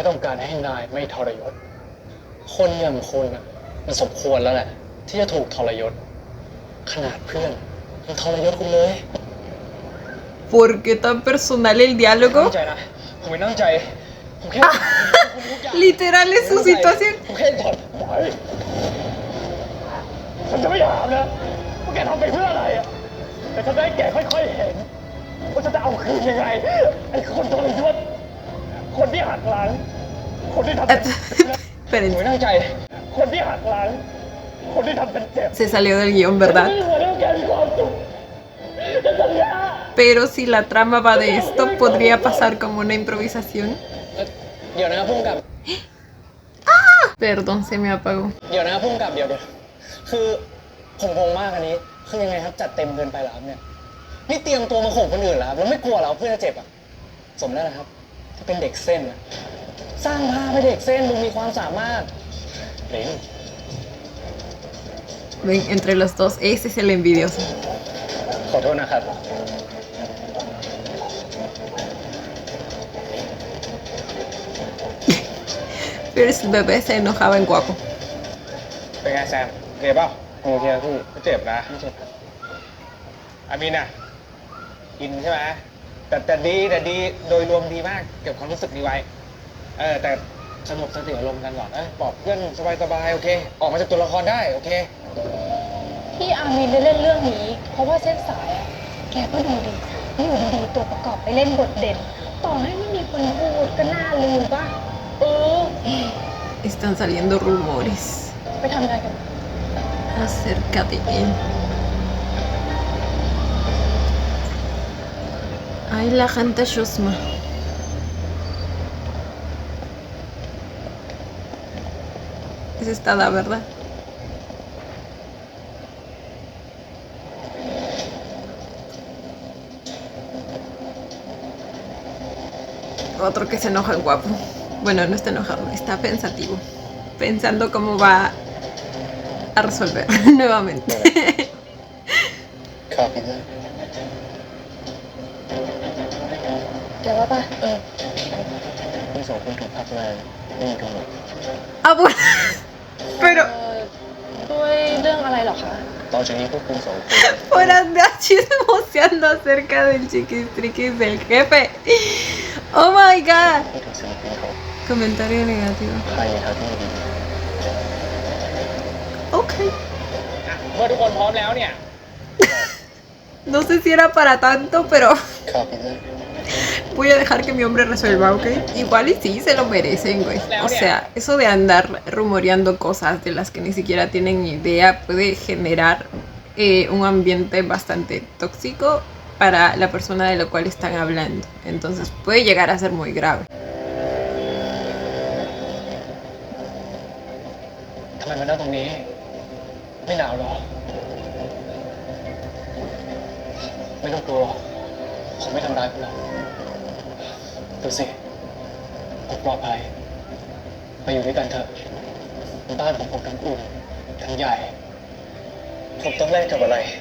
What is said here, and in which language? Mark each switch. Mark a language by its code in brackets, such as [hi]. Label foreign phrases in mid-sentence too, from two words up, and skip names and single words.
[th] ต้องการให้นายไม่ทรยศ คนอย่างคุณน่ะมันสมควรแล้วแหละ ที่จะถูกทรยศ ขนาดเพื่อนมันทรยศคุณเลย [es] ¿Por qué tan personal el [th] ตั้ง [es] diálogo? [th] ใจนะ ผมไม่ตั้งใจ ผมแค่ [es] Literal es su situación. [th] ผมแค่ถอดไปฉันจะไม่ถามนะว่าแกทำไปเพื่ออะไรอะแต่ฉันได้แกค่อยๆเห็นว่าฉันจะเอาคืนยังไง ไอ้คนทรยศคนที่หักหลัง คนที่ทำเป็น ผมไม่ [es] Esperen, [th] ตั้งใจ คนที่หักหลัง คนที่ทำเป็นเจ็บ [es] se salió del guión, ¿verdad? [th] ไม่ควรให้แกมีความสุขฉันสัญญา [es] Pero si la trama va de esto, podría pasar como una improvisación. [th] เดี๋ยวนะพุ่งกับ [es] Perdón, se me apagó. [th] เดี๋ยวนะพุ่งกับเดี๋ยวคือผมงงมากอันนี้ คือยังไงครับจัดเต็มเกินไปเหรอครับเนี่ย นี่เตรียมตัวมาข่มคนอื่นเหรอครับ แล้วไม่กลัวเหรอเพื่อนจะเจ็บอ่ะ สมแล้วนะครับที่เป็นเด็กเส้นอะสร้างภาพให้เด็กเส้นดูมีความสามารถเรน [es] Ven, entre los dos, ese es el envidioso. [th] ขอโทษนะครับ [es] Pero el bebé se enojaba en guapo. [th] เป็นไงแซมโอเคเปล่า โอเคครับพี่ ไม่เจ็บนะ ไม่เจ็บครับ อามินอ่ะอินใช่ไหมแต่ดีโดยรวมดีมากเก็บความรู้สึกนี้ไว้แต่สงบสติอารมณ์กันก่อนบอกเพื่อนสบายๆโอเค ออกมาจากตัวละครได้โอเค ที่อามินได้เล่นเรื่องนี้ เพราะว่าเส้นสายอะแกก็ดูดีอยู่ดีๆตัวประกอบไปเล่นบทเด่น ต่อให้ไม่มีคนพูดก็น่าลืมป่ะ [es] Están saliendo rumores [th] ไปทำงานกัน [es] acerca de él. Ay, la gente chusma. Es esta la verdad. Otro que se enoja el guapo. Bueno, no está enojado, está pensativo. Pensando cómo va a resolver nuevamente. [th] ครับพี่เตอร์ แกว่าป่ะ คุณสองคนถูกพักงานไม่มีกำหนด [es] Ah, bueno. Pero [th] ด้วยเรื่องอะไรเหรอคะ ต่อจากนี้พวกคุณสองคน [es] por andar chismoseando acerca del chiquistriquis del jefe. [en] Oh my god. [th] พูดถึงศิลปินเขา [es] Comentario negativo. [th] ภายในทางที่ดี [es] Ok. [th] เมื่อทุกคนพร้อมแล้วเนี่ย [es] No sé si era para tanto, pero [th] ครับพี่เตอร์ [es] voy a dejar que mi hombre resuelva, ¿ok? Igual y sí, se lo merecen, güey. O sea, eso de andar rumoreando cosas de las que ni siquiera tienen idea puede generar un ambiente bastante tóxico para la persona de la cual están hablando. Entonces puede llegar a ser muy grave. [th] ทำไมมานั่งตรงนี้ ไม่หนาวหรอ ไม่ต้องกลัว ผมไม่ทำร้ายคุณหรอกดูสิผมปลอดภัย ไปอยู่ด้วยกันเถอะบ้านของผมทั้งอุ่นทั้งใหญ่ ผมต้องแลกกับอะไร